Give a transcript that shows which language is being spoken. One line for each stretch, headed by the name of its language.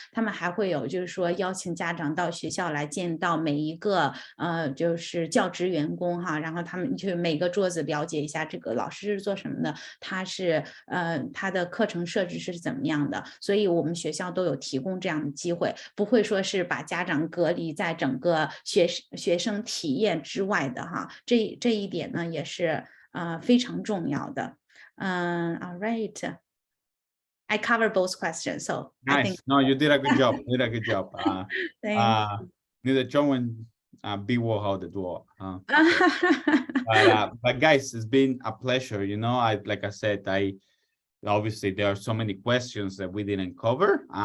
Chinese: 他们还会有就是说邀请家长到学校来见到每一个就是教职员工哈，然后他们去每个桌子了解一下这个老师是做什么的，他的课程设置是怎么样的。所以我们学校都有提供这样的机会，不会说是把家长隔离在整个学生体验之外的哈。这一点呢也是非常重要的。
English: All right. I cover both questions, so I think. Nice. No, you did a good job. You did a good job. Thanks.
Chinese: 你的中文比我好得多啊。
English: But guys, it's been a pleasure. You know, like I said, obviously there are so many questions that we didn't cover.